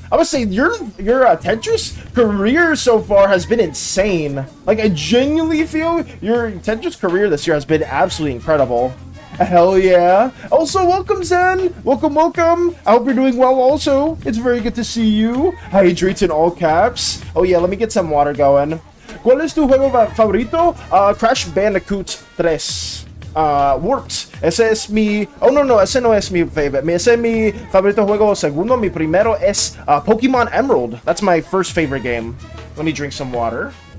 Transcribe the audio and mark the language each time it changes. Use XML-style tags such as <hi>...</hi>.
<en>I would say your Tetris career so far has been insane. Like, I genuinely feel your Tetris career this year has been absolutely incredible. Hell yeah. Also, welcome, Zen. Welcome. I hope you're doing well also. It's very good to see you. Hydrates in all caps. Oh yeah, let me get some water going.</en> <es>¿Cuál es tu juego favorito? Crash Bandicoot 3. Works. Ese es mi... Oh, no, ese no es mi favorite. Ese es mi favorito juego segundo. Mi primero es Pokemon Emerald.</es> <en>That's my first favorite game. Let me drink some water.</en>